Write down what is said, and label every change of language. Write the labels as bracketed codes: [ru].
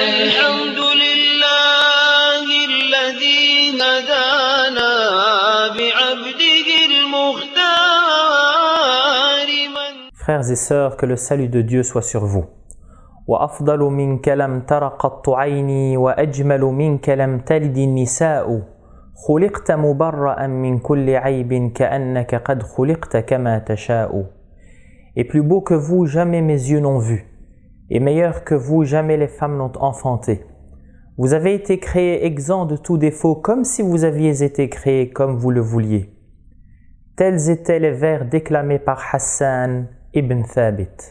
[ar] الحمد لله الذي هدانا بعبده المختار [fr] Frères et sœurs, que le salut de Dieu soit sur vous. [ar] وأفضل منك لم تر قط عيني وأجمل منك لم تلد النساء خلقت مبرأ من كل عيب كأنك قد خلقت كما تشاء. [fr] Et plus beau que vous, jamais mes yeux n'ont vu, et meilleur que vous, jamais les femmes n'ont enfanté. Vous avez été créés exempts de tout défaut, comme si vous aviez été créés comme vous le vouliez. Tels étaient les vers déclamés par Hassan ibn Thabit.